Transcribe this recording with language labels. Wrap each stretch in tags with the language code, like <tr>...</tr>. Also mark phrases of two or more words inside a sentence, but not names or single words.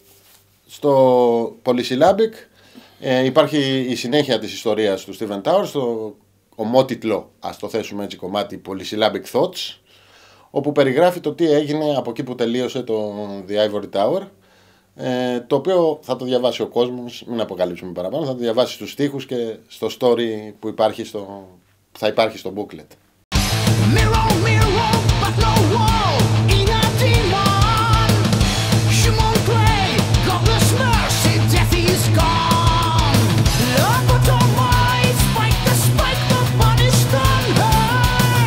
<el>Στο Polysyllabic υπάρχει η συνέχεια της ιστορίας του Steven Tower, στο ομότιτλο, ας το θέσουμε έτσι, κομμάτι Polysyllabic Thoughts, όπου περιγράφει το τι έγινε από εκεί που τελείωσε το The Ivory Tower, το οποίο θα το διαβάσει ο κόσμος, μην αποκαλύψουμε παραπάνω, θα το διαβάσει στους στίχους και στο story που θα υπάρχει στο booklet.</el> <en>Mirror, mirror, but no wall. Inner demon, human grey, godless mercy, death is gone. Lobotomized, spike the body's done her.</en>